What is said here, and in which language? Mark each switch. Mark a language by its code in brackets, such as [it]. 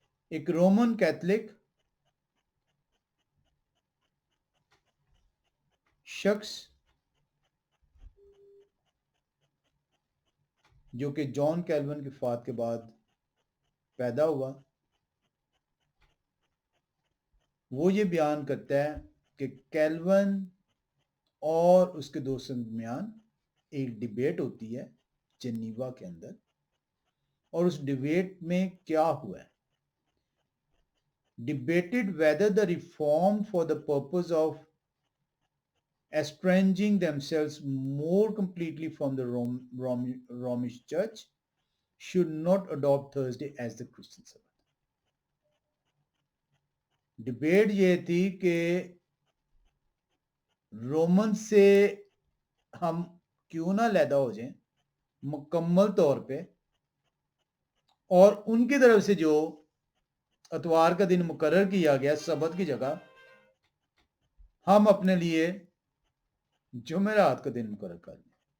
[ur] ایک Roman Catholic شخص جو کہ جان کیلون کی وفات کے بعد پیدا ہوا وہ یہ بیان کرتا ہے کہ کیلون اور اس کے دوستوں کے درمیان ایک ڈیبیٹ ہوتی ہے جنیوا کے اندر اور اس ڈیبیٹ میں کیا ہوا ہے. [en] Debated whether the reform for the purpose of estranging themselves more completely from the Romish Church should not adopt Thursday as the Christian Sabbath. [ur] Debate یہ تھی کہ رومن سے ہم کیوں نہ علیحدہ ہو جائیں مکمل طور پہ اور ان کی طرف سے جو اتوار کا دن مقرر کیا گیا سبت کی جگہ ہم اپنے لیے جمعرات کا دن مقرر کر لیں.